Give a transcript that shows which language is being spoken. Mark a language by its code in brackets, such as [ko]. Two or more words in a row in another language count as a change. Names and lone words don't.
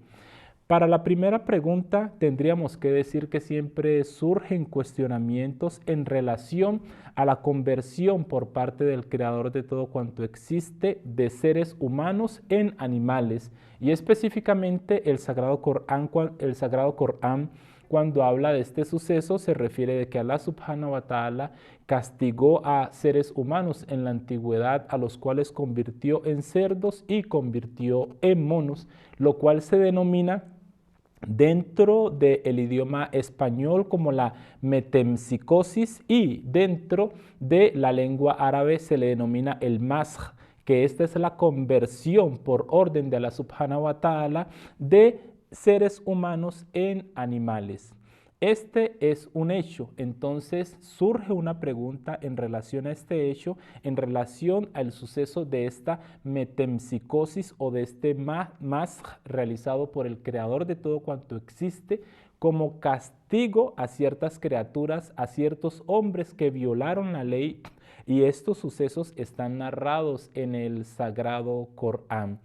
[es] Para la primera pregunta tendríamos que decir que siempre surgen cuestionamientos en relación a la conversión por parte del creador de todo cuanto existe de seres humanos en animales y específicamente el Sagrado Corán cuando habla de este suceso se refiere de que Allah [ar] سبحانه وتعالى [es] castigó a seres humanos en la antigüedad a los cuales convirtió en cerdos y convirtió en monos, lo cual se denomina dentro del idioma español como la metempsicosis y dentro de la lengua árabe se le denomina el masj, que esta es la conversión por orden de Allah [ar] سبحانه وتعالى [es] de seres humanos en animales. Este es un hecho, entonces surge una pregunta en relación a este hecho, en relación al suceso de esta metempsicosis o de este masj realizado por el creador de todo cuanto existe como castigo a ciertas criaturas, a ciertos hombres que violaron la ley y estos sucesos están narrados en el Sagrado Corán.